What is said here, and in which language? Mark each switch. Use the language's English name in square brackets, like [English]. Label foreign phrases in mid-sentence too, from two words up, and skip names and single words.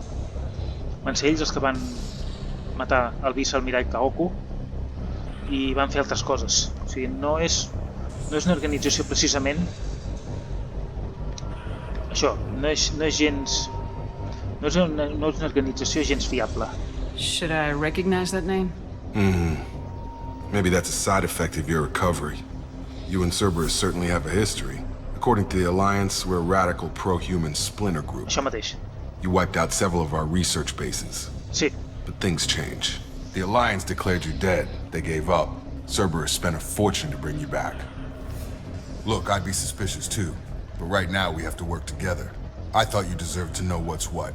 [Catalan] Van ser ells els que van matar el vicealmirall Kaoku i van fer altres coses. O sigui, no és una organització precisament això, no és una organització gens fiable. [English] Should I recognize that name? Maybe that's a side effect of your recovery. You and Cerberus certainly have a history. According to the Alliance, we're a radical pro-human splinter group. [Catalan] Això mateix. [English] You wiped out several of our research bases. [Catalan] Sí. [English] But things change. The Alliance declared you dead. They gave up. Cerberus spent a fortune to bring you back. Look, I'd be suspicious too. But right now we have to work together. I thought you deserved to know what's what.